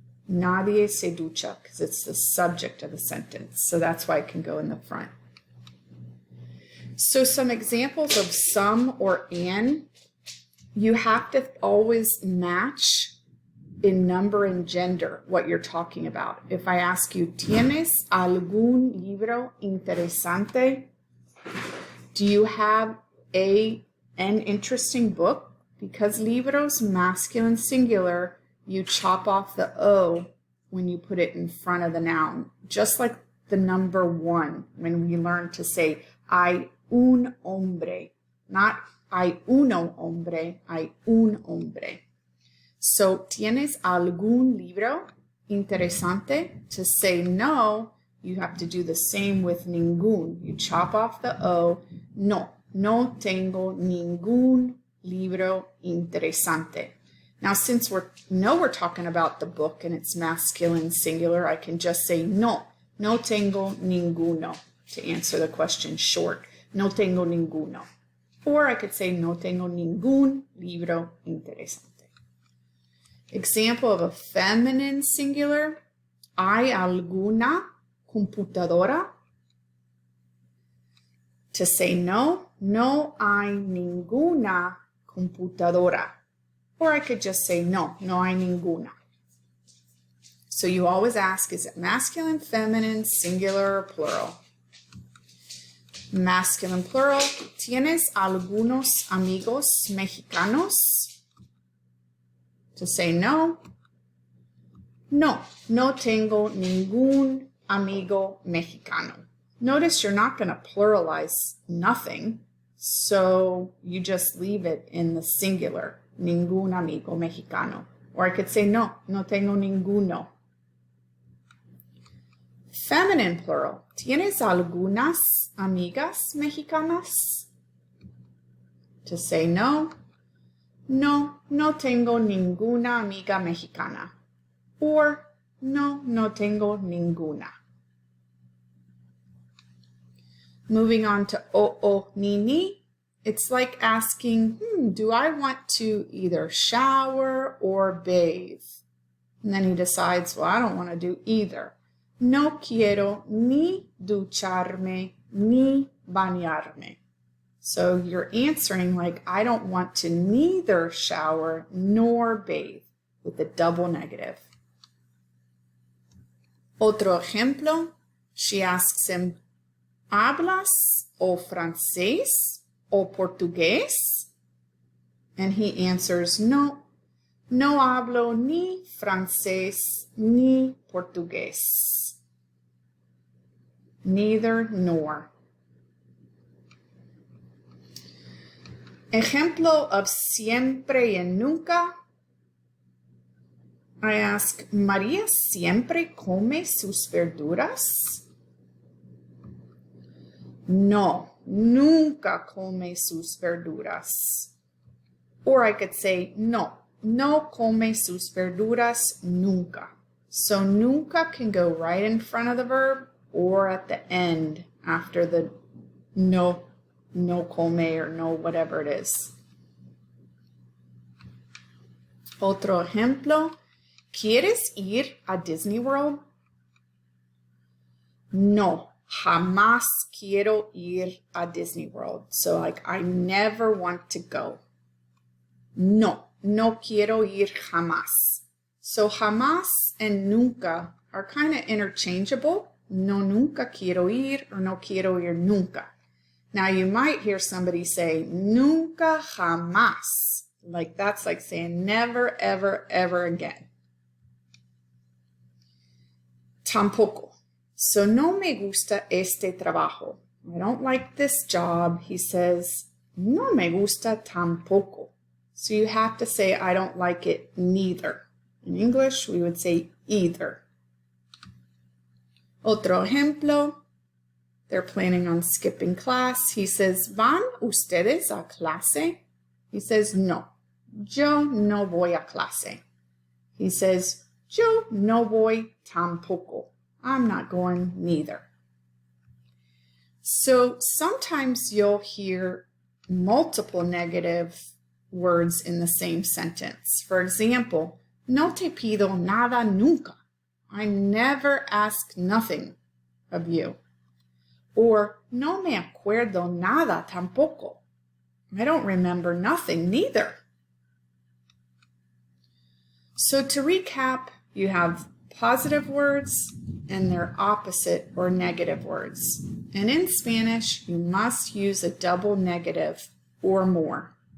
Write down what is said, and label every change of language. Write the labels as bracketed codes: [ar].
[es] Nadie se ducha, [en] because it's the subject of the sentence. So that's why it can go in the front. So some examples of some or an, you have to always match in number and gender what you're talking about. If I ask you, [es] ¿Tienes algún libro interesante? [en] Do you have an interesting book? Because libros, masculine singular, you chop off the O when you put it in front of the noun. Just like the number 1 when we learn to say, [es] hay un hombre. Not hay uno hombre, hay un hombre. So, ¿tienes algún libro interesante? [en] To say no, you have to do the same with ningún. You chop off the O. [es] No, no tengo ningún libro interesante. [en] Now, since we're talking about the book and it's masculine singular, I can just say [es] no, no tengo ninguno [en] to answer the question short. [es] No tengo ninguno. [en] Or I could say [es] no tengo ningún libro interesante. [en] Example of a feminine singular. [es] ¿Hay alguna computadora? [en] To say [es] no, no hay ninguna computadora. [en] Or I could just say [es] no, no hay ninguna. [en] So you always ask, is it masculine, feminine, singular, or plural? Masculine plural. [es] ¿Tienes algunos amigos mexicanos? [en] To say no. [es] No, no tengo ningún amigo mexicano. [en] Notice you're not going to pluralize nothing, so you just leave it in the singular, [es] ningún amigo mexicano. [en] Or I could say [es] no, no tengo ninguno. [en] Feminine plural. [es] ¿Tienes algunas amigas mexicanas? [en] To say no. [es] No, no tengo ninguna amiga mexicana. Or no, no tengo ninguna. [en] Moving on to o ni ni. It's like asking, do I want to either shower or bathe? And then he decides, well, I don't want to do either. [es] No quiero ni ducharme ni bañarme. [en] So you're answering like, I don't want to neither shower nor bathe with a double negative. [es] Otro ejemplo, [en] she asks him, [es] ¿hablas o francés o portugués? [en] And he answers, [es] no, no hablo ni francés ni portugués. [en] Neither nor. [es] Ejemplo of siempre y nunca. [en] I ask, [es] ¿María siempre come sus verduras? No, nunca come sus verduras. Or I could say, no, no come sus verduras nunca. [en] So nunca can go right in front of the verb or at the end after the no come or no whatever it is. [es] Otro ejemplo. ¿Quieres ir a Disney World? No, jamás quiero ir a Disney World. [en] So like, I never want to go. [es] No, no quiero ir jamás. [en] So jamás and nunca are kind of interchangeable. [es] No, nunca quiero ir or no quiero ir nunca. [en] Now you might hear somebody say, nunca jamás. Like that's like saying never, ever, ever again. [es] Tampoco. [en] So [es] no me gusta este trabajo. [en] I don't like this job. He says, [es] no me gusta tampoco. [en] So you have to say, I don't like it neither. In English, we would say either. [es] Otro ejemplo. [en] They're planning on skipping class. He says, [es] ¿Van ustedes a clase? He says, no. Yo no voy a clase. He says, yo no voy tampoco. [en] I'm not going neither. So sometimes you'll hear multiple negative words in the same sentence. For example, [es] no te pido nada nunca. [en] I never ask nothing of you. Or no me acuerdo nada tampoco. I don't remember nothing neither. So to recap, you have positive words and their opposite or negative words. And in Spanish, you must use a double negative or more.